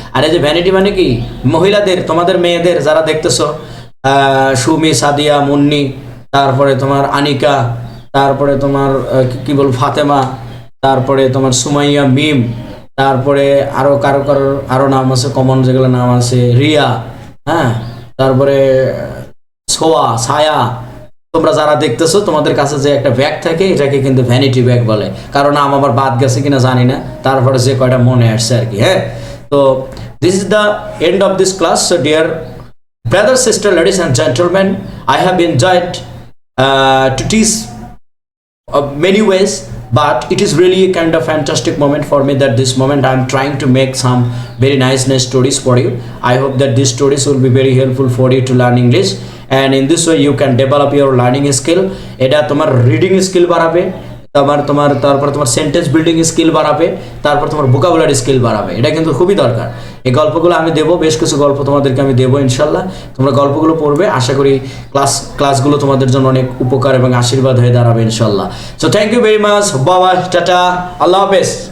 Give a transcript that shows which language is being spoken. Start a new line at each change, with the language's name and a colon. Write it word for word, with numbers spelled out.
Bangla: আর এই যে ভ্যানিটি মানে কি, মহিলাদের, তোমাদের মেয়েদের যারা দেখতেছো আহ, সুমি, সাদিয়া, মুন্নি, তারপরে তোমার আনিকা, তারপরে তোমার আহ, কি- কি বল ফাতেমা, তারপরে তোমার সুমাইয়া, মিম, তারপরে আরো কারো কারো আরো নাম আছে কমন যেগুলো নাম আছে, রিয়া, হ্যাঁ তারপরে সোয়া, ছায়া। তোমরা যারা দেখতেছো তোমাদের কাছে যে একটা ব্যাগ থাকে এটাকে কিন্তু ভ্যানিটি ব্যাগ বলে, কারণ নাম আমার বাদ গেছে কিনা জানি না, তারপরে যে কয়টা মনে আসছে আর কি। হ্যাঁ তো
English: This is the end of this class. So dear brother, sister, ladies and gentleman, I have enjoyed to teach of many ways, but it is really a kind of fantastic moment for me that this moment I am trying to make some very nice nice stories for you. I hope that these stories will be very helpful for you to learn English, and in this way you can develop your learning skill.
Bangla: এটা তোমার reading skill বাড়াবে, তোমার তোমার তারপর তোমার sentence building skill বাড়াবে, তারপর তোমার ভোকাবুলারি স্কিল বাড়াবে। এটা কিন্তু খুবই দরকার। এই গল্পগুলো আমি দেবো, বেশ কিছু গল্প তোমাদেরকে আমি দেবো ইনশাল্লাহ। তোমরা গল্পগুলো পড়বে, আশা করি ক্লাস ক্লাসগুলো তোমাদের জন্য অনেক উপকার এবং আশীর্বাদ হয়ে দাঁড়াবে ইনশাল্লাহ।
English: so thank you very much,
Bangla: বাবা, টাটা, আল্লাহ হাফেজ।